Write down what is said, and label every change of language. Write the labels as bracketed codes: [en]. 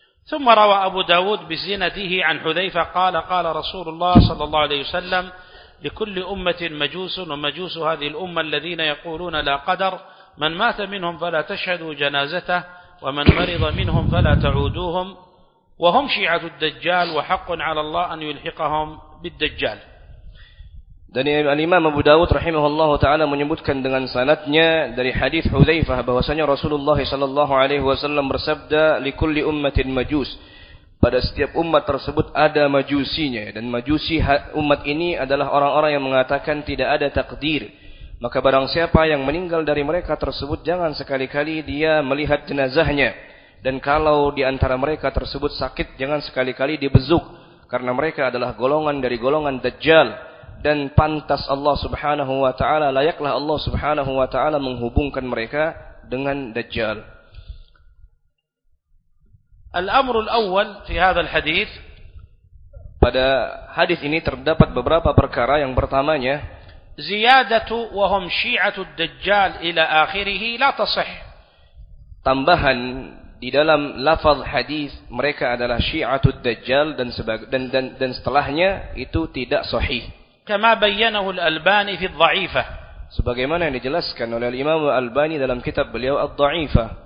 [ar] ثم روى أبو داود بزينته عن حذيفة قال قال رسول الله صلى الله عليه وسلم لكل أمة مجوس ومجوس هذه الأمة الذين يقولون لا قدر من مات منهم فلا تشهدوا جنازته ومن مرض منهم فلا تعودوهم وهم شيعة الدجال وحق على الله أن يلحقهم بالدجال. [id] Dari al-Imam Abu Dawud rahimahullahu taala menyebutkan dengan sanadnya dari hadis Hudzaifah bahwasanya Rasulullah sallallahu alaihi wasallam bersabda, [ar] li kulli ummatin majus, [id] pada setiap umat tersebut ada majusinya, dan majusi umat ini adalah orang-orang yang mengatakan tidak ada takdir, maka barang siapa yang meninggal dari mereka tersebut jangan sekali-kali dia melihat jenazahnya, dan kalau di antara mereka tersebut sakit jangan sekali-kali dibezuk, karena mereka adalah golongan dari golongan dajjal. Dan pantas Allah Subhanahu wa taala, layaklah Allah Subhanahu wa taala menghubungkan mereka dengan dajjal. [ar] Al-amr al-awwal fi hadha al-hadith, [id] pada hadis ini terdapat beberapa perkara. Yang pertamanya, [ar] ziyadatu wa hum syi'atu ad-dajjal ila akhirih la tashih. [id] Tambahan di dalam lafaz hadis mereka adalah [ar] syi'atu ad-dajjal [id] dan setelahnya itu tidak sahih. [ar] كما بينه الألباني في الضعيفة. [id] Sebagaimana yang dijelaskan oleh Imam Al-Albani dalam kitab beliau Al-Dha'ifah.